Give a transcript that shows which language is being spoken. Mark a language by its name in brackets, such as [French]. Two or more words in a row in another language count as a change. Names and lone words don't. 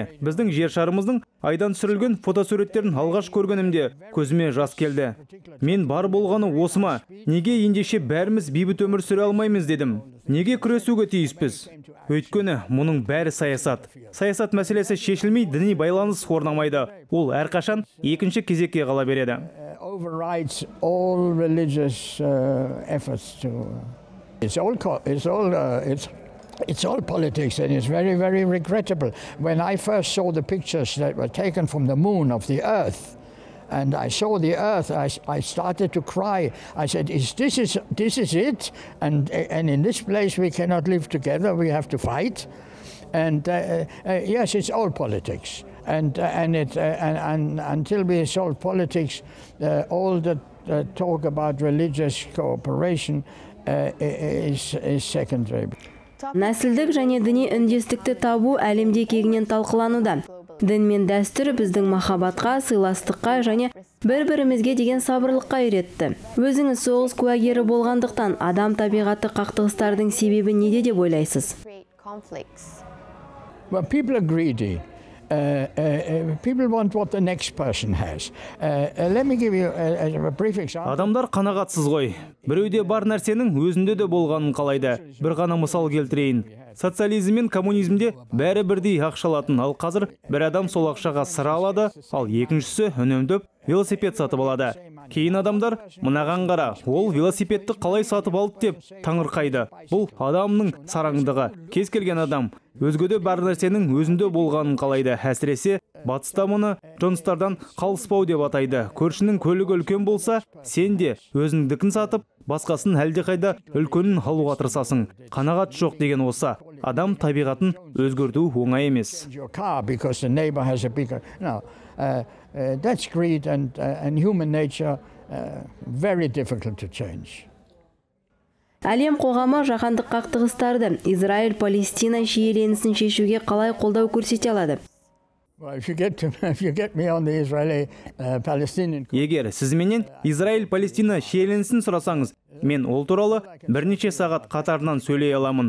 [Kazakh] Біздің жер шарымыздың айдан түсірілген фотосуреттерін алғаш көргенімде көзіме жас келді. Мен бар болғаны осы ма? Неге ендеше бәріміз бейбіт өмір сүре алмаймыз дедім. Неге күресуге тиіспіз? Өйткені мұның бәрі саясат. Саясат мәселесі шешілмей діни байланыс орнамайды. Ол әрқашан екінші кезекке қала береді. [English] Overrides all religious efforts to... It's all politics, and it's very, very regrettable. When I first saw the pictures that were taken from the moon of the earth, and I saw the earth, I started to cry. I said, this is it? And in this place we cannot live together, we have to fight. And yes, it's all politics. And until we solve politics, all the talk about religious cooperation is secondary. [Kazakh] Нәсілдік және діни үндестікті табу әлемде кеңінен талқылануда. Дін мен дәстүр біздің махаббатқа, сыйластыққа және бір-бірімізге деген сабырлыққа үйретті. Өзіңіз соғыс куәгері болғандықтан адам табиғаты қақтығыстардың себебі неде деп ойлайсыз? [English] Well, people are greedy. People want what the next person has. Let me give you a brief example. [Kazakh] Адамдар қанағатсыз ғой. Біреуде бар нәрсенің өзінде де болғанын қалайды. Bir ғана мысал келтірейін. Социализм мен коммунизмде бәрі бірдей ақша алатын, ал қазір бір адам сол ақшаға сыра алады, ал екіншісі үнемдеп велосипед сатып алады. Кейін адамдар мынаған қара, ол велосипедті қалай сатып алды деп таңырқайды. Бұл адамның сараңдығы. Кез келген адам өзгеде бар нәрсенің өзінде болғанын қалайды. Әсіресе батыста мұны Джонстардан қалыспау деп атайды. Көршінің көлігі үлкен болса, сен де өзіңдікін сатып, басқасын әлдеқайда үлкенін алуға тырысасың. Қанағат жоқ деген осы. Адам табиғатын өзгерту оңай емес. [English] That's greed and human nature very difficult to change. [Kazakh] Әлем қоғамы жаһандық қақтығыстарды Израиль-Палестина шиеленісін шешуге қалай қолдау көрсете алады? Егер сіз менен Израиль-Палестина шиеленісін сұрасаңыз, мен ол туралы бірнеше сағат қатарынан сөйлей аламын.